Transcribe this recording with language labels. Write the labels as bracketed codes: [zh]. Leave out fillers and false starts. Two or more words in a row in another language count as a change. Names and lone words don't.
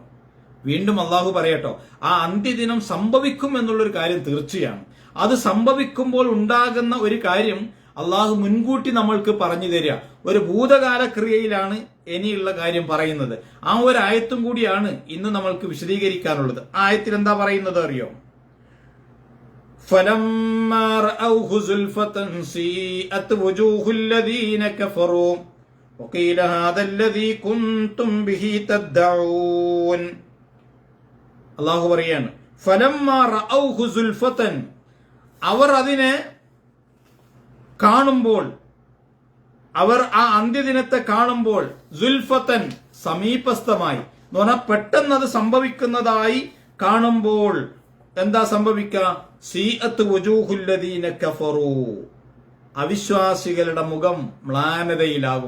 [ml] വീണ്ടും അള്ളാഹു പറയട്ടോ, ആ അന്ത്യദിനം സംഭവിക്കും എന്നുള്ളൊരു കാര്യം തീർച്ചയാണ്. അത് സംഭവിക്കുമ്പോൾ ഉണ്ടാകുന്ന ഒരു കാര്യം അള്ളാഹു മുൻകൂട്ടി നമ്മൾക്ക് പറഞ്ഞു തരിക. ഒരു ഭൂതകാല ക്രിയയിലാണ് ഇനിയുള്ള കാര്യം പറയുന്നത്. ആ ഒരു ആയത്തും കൂടിയാണ് ഇന്ന് നമ്മൾക്ക് വിശദീകരിക്കാനുള്ളത്. ആ ആയത്തിൽ എന്താ പറയുന്നത് അറിയോ? [ar] فَلَمَّا رَأَوْهُ زُلْفَةً سِيئَتْ وُجُوهُ الَّذِينَ كَفَرُوا وَقِيلَ هَذَا الَّذِي كُنْتُمْ بِهِ تَدَّعُونَ. [ml] അള്ളാഹു പറയാണ്, [ar] فَلَمَّا رَأَوْهُ زُلْفَةً, [ml] അവർ അതിനെ കാണുമ്പോൾ, അവർ ആ അന്ത്യദിനത്തെ കാണുമ്പോൾ, സുൽഫത്തൻ സമീപസ്ഥമായി എന്ന് പറഞ്ഞാൽ പെട്ടെന്ന് അത് സംഭവിക്കുന്നതായി കാണുമ്പോൾ എന്താ സംഭവിക്കുക? [ar] سيئت وجوه الذين كفروا, [ml] അവിശ്വാസികളുടെ മുഖം മ്ലാനതയിലാകും.